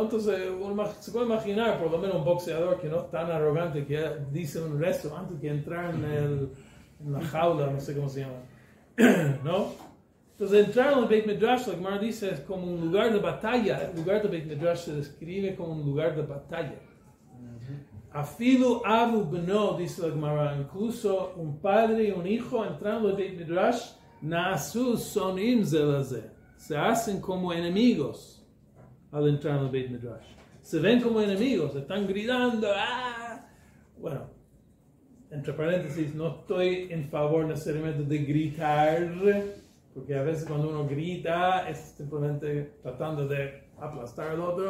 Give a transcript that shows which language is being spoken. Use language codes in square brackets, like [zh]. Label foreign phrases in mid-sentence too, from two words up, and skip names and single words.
[es] Entonces se puede imaginar por lo menos un boxeador que no es tan arrogante, que dice un rezo antes que entrar en la jaula, no sé cómo se llama, ¿no? Entonces entrar en el [he] בית מדרש, [es] la Gemara dice, es como un lugar de batalla. El lugar del [he] בית מדרש [es] se describe como un lugar de batalla. [he] אפילו אב ובנו, [es] dice la Gemara, incluso un padre y un hijo entrando al [he] בית מדרש, נעשו שונאים זה לזה, [es] se hacen como enemigos al entrar al [he] בית מדרש. [es] Se ven como enemigos, están gritando, ¡ah! Bueno, entre paréntesis, no estoy en favor necesariamente de gritar, porque a veces cuando uno grita es simplemente tratando de aplastar al otro.